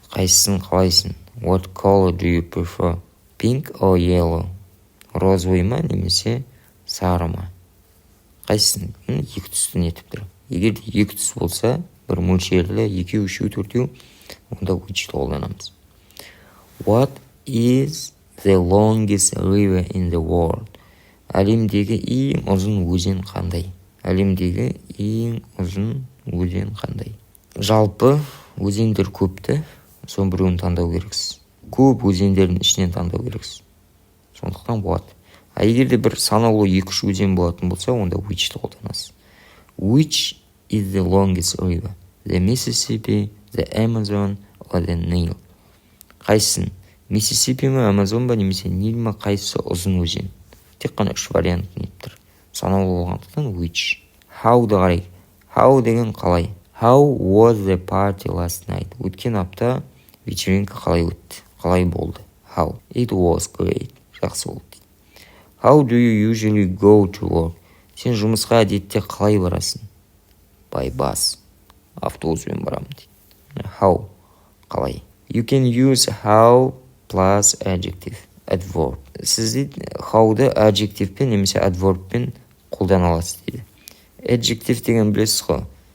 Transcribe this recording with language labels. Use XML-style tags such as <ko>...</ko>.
<kk>Қайсысын қалайсың?</kk> <en>What color do you prefer? Pink or yellow?</en> <kk>Розовый ма немесе сары ма? Қайсысын? 2 түсті нетіп тұр. Егер 2 түс болса, бір мөлшерлі 2, 3, 4, онда which'ті қолданамыз.</kk> <en>What is the longest river in the world?</en> <kk>Әлемдегі ең ұзын өзен қандай? Әлемдегі ең ұзын өзен қандай? Жалпы өзендер көпті, сон біреуін таңдау керексіз. Көп өзендердің ішінен таңдау керексіз. Сондықтан what? Егерде бір санаулы 2-3 өзен болатын болса, онда which'ті қолданасыз.</kk> <en>Which is the longest river? The Mississippi, the Amazon or the Nile?</en> <kk>Қайсысын? Mississippi ма, Amazon ба, немесе Nile ма, қайсысы ұзын өзен? Тек қана 3 вариант нетіп тұр. Санаулы болғандықтан which. How'ды қарайық. How деген қалай?</kk> <en>How was the party last night?</en> <kk>Өткен апта вечеринка қалай өтті? Қалай болды? How?</kk> <en>It was great.</en> <kk>Жақсы болды.</kk> <en>How do you usually go to work?</en> <kk>Сен жұмысқа әдетте қалай барасың?</kk> <en>By bus.</en> <kk>Автобуспен барамын дейді. How? Қалай?</kk> <en>You can use how plus adjective. Adverb.</en> <kk>Сіз дейді how'ды adjectivepен немесе adverbпен қолдана аласыз дейді. Adjective деген білесіз ғой.</kk>